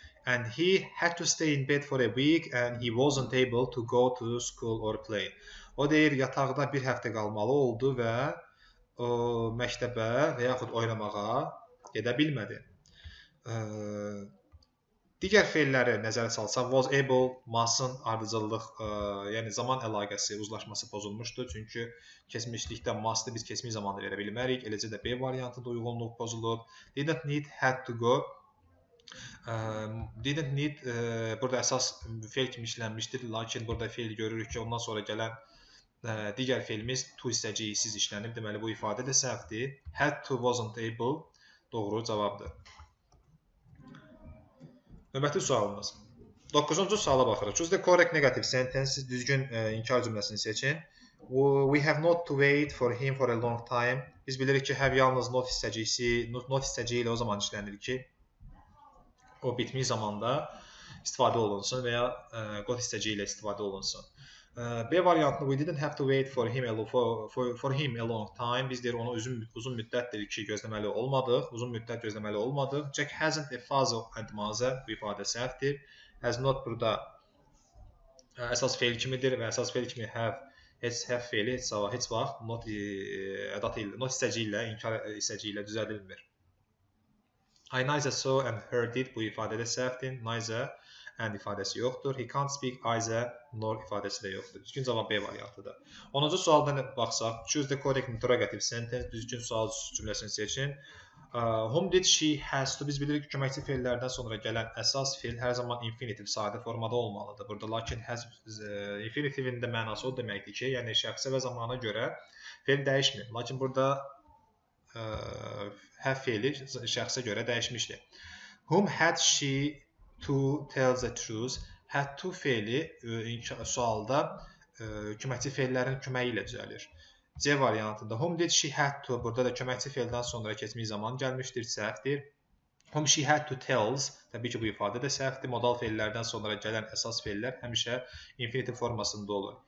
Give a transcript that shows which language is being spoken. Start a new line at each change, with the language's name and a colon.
English: And he had to stay in bed for a week and he wasn't able to go to school or play.
Azerbaijani: O deyir, yataqda bir həftə qalmalı oldu və o məktəbə və yaxud oynamağa gedə bilmədi. Digər fe'lləri nəzərə salsaq, was able, mustn't, ardıcıllıq, yəni zaman əlaqəsi, uzlaşması pozulmuşdur. Çünki keçmişlikdə must'ı biz keçmiş zamanda verə bilmərik. Eləcə də B variantında uyğunluq pozulub. Didn't need, had to go. Didn't need burada əsas fe'l kimi işlənmişdir. Lakin burada fe'l görürük ki, ondan sonra gələn digər fe'limiz to hissəciyisiz işlənib. Deməli, bu ifadə də səhvdir. Had to, wasn't able doğru cavabdır. Növbəti sualımız. 9-cu suala baxırıq.
English: Choose the correct negative sentence.
Azerbaijani: Düzgün inkar cümləsini seçin.
English: We have not to wait for him for a long time.
Azerbaijani: Biz bilirik ki, have yalnız not hissəciyi ilə o zaman işlənir ki, o bitmiş zamanda istifadə olunsun və ya got hissəciyi ilə istifadə olunsun. B variantında
English: we didn't have to wait for him a long time.
Azerbaijani: Biz deyir, onu uzun müddətdir ki, gözləməli olmadıq. Uzun müddət gözləməli olmadıq.
English: Jack hasn't a father and mother.
Azerbaijani: Bu ifadə səhvdir. Has not burada əsas fe'l kimidir və əsas fe'l kimi have fe'li heç vaxt not hissəciyi ilə, inkar hissəciyi ilə düzədilmir.
English: I neither saw and heard it.
Azerbaijani: Bu ifadə də səhvdir. Neither and ifadəsi yoxdur. He can't speak either, nor ifadəsi də yoxdur. Düzgün cavab B variantıdır. 10-cu sualdan baxsaq,
English: choose the correct interrogative sentence.
Azerbaijani: Düzgün sual cümləsini seçin.
English: Whom did she has to
Azerbaijani: biz bilirik ki, köməkçi feillərdən sonra gələn əsas feil hər zaman infinitiv sadə formada olmalıdır. Burada lakin has infinitivin də mənası o deməkdir ki, yəni şəxsə və zamana görə feil dəyişmir. Lakin burada have feili şəxsə görə dəyişmişdir.
English: Whom had she to tell the truth?
Azerbaijani: Had to feili sualda köməkçi feillərin köməyi ilə düzəlir. C variantında
English: whom did she had to
Azerbaijani: burada da köməkçi feildən sonra keçmiş zaman gəlmişdir, səhvdir.
English: Whom she had to tells,
Azerbaijani: təbii ki bu ifadə də səhvdir. Modal feillərdən sonra gələn əsas feillər həmişə infinitiv formasında olur.